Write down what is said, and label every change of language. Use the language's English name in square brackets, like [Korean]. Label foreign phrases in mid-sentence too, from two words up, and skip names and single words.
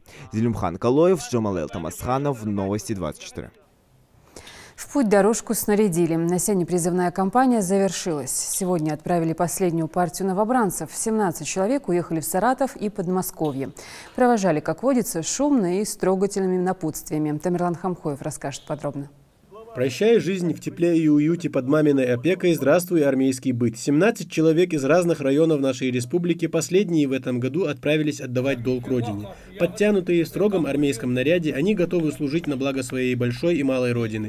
[Russian] Зелимхан Калоев, Джамалел Тамасханов, Новости 24. В путь дорожку снарядили. Осенняя призывная кампания завершилась. Сегодня отправили последнюю партию новобранцев. 17 человек уехали в Саратов и Подмосковье. Провожали, как водится, шумно и с трогательными напутствиями. Тамерлан Хамхоев расскажет подробно. Прощай жизнь в тепле и уюте под маминой опекой, здравствуй армейский быт. 17 человек из разных районов нашей республики последние в этом году отправились отдавать долг родине. Подтянутые в строгом армейском наряде, они готовы служить на благо своей большой и малой родины.